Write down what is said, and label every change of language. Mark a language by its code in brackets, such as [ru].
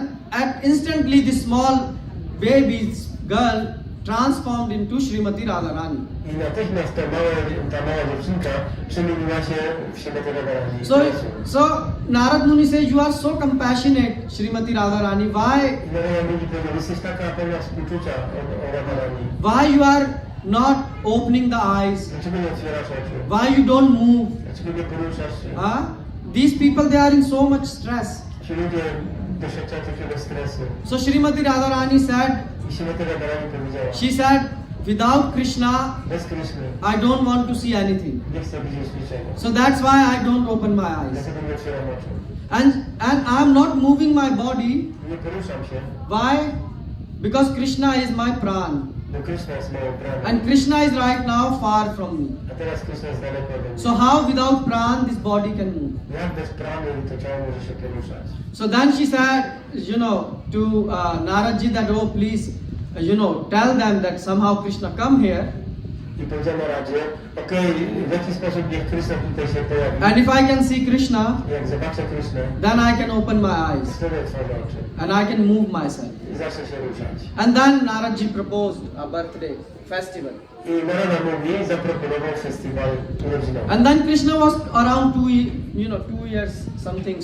[en] And instantly this small baby's girl transformed into Srimati Radharani. [pl] I natychmiast ta mała dziewczynka przemieniła się w Śrimati Radharani. [en] So Narad Muni says, you are so compassionate, Srimati Radharani. Why [pl] I Narada Muni powiedział, jesteś taka pełna współczucia o Radharani. [en] why you are not opening the eyes? [pl] Dlaczego nie otwierasz oczu? [en] Why you don't move? [pl] Dlaczego nie poruszasz się? [en] These people, they are in so much stress. [pl] Ci ludzie doświadczają takiego stresu. [en] So Srimati Radharani said, [pl] I Śrimati Radharani powiedziała, [en] she said, without Krishna, [pl] bez Kryszny [en] I don't want to see anything. [pl] nie chcę widzieć niczego. [en] So that's why I don't open my eyes. [pl] Dlatego nie otwieram oczu. [en] And I'm not moving my body. [pl] Nie poruszam się, [en] Why? Because Krishna is my pran. [pl] bo Kryszna jest moją prawą. [en] And Krishna is right now far from me. [pl] A teraz Kryszna jest daleko ode mnie. [en] So how without pran this body can move? [pl] Jak bez prany to ciało może się poruszać? [en] So then she said, to Naradji that, oh please, tell them that somehow Krishna come here. [pl] I powiedział na radzie, okej, w jaki sposób niech Kryszna tutaj się pojawi. [en] And if I can see Krishna, [pl] Jak zobaczę Krysznę, [en] then I can open my eyes [pl] wtedy otworzę oczy [en] and I can move myself. [pl] i zacznę się ruszać. [en] And then Naradji proposed a birthday festival. [pl] I Narada mówi, zaproponował festiwal urodzinowy. [en] And then Krishna was around 2 years something.